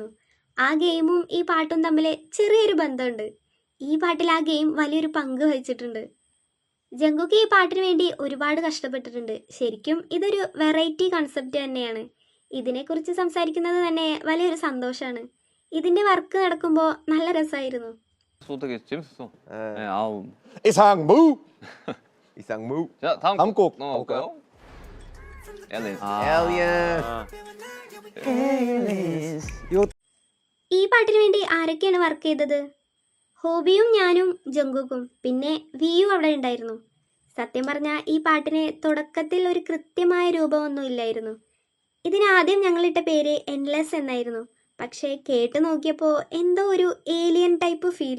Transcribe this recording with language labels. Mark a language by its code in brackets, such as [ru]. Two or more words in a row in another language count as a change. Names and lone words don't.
[ml] ആ ഗെയിമും ഈ പാട്ടും തമ്മിൽ ചെറിയൊരു ബന്ധമുണ്ട്. ഈ പാട്ടിൽ ആ ഗെയിം വലിയൊരു പങ്ക് വഹിച്ചിട്ടുണ്ട്. ജങ്കുക്ക് ഈ പാട്ടിന് വേണ്ടി ഒരുപാട് കഷ്ടപ്പെട്ടിട്ടുണ്ട്. ശരിക്കും ഇതൊരു [en] variety concept [ml] തന്നെയാണ്. ഇതിനെക്കുറിച്ച് സംസാരിക്കുന്നത് തന്നെ വലിയൊരു സന്തോഷമാണ്. ഇതിൻ്റെ വർക്ക് നടക്കുമ്പോൾ നല്ല രസമായിരുന്നു. [ko] 되게 재밌었어. 네. 네, 아우. 이상무. 이상무. 자, 다음 다음 곡 넘어갈까요? 앨리스. Aliens. [ml] ഈ പാട്ടിന് വേണ്ടി ആരൊക്കെയാണ് വർക്ക് ചെയ്തത്? ഹോബിയും ഞാനും ജങ്കുക്കും പിന്നെ വിയും അവിടെ ഉണ്ടായിരുന്നു. സത്യം പറഞ്ഞാൽ ഈ പാട്ടിന് തുടക്കത്തിൽ ഒരു കൃത്യമായ രൂപമൊന്നും ഇല്ലായിരുന്നു. ഇതിനാദ്യം ഞങ്ങളിട്ട പേര് എൻലെസ് എന്നായിരുന്നു. പക്ഷേ കേട്ട് നോക്കിയപ്പോൾ എന്തോ ഒരു [en] alien type feel.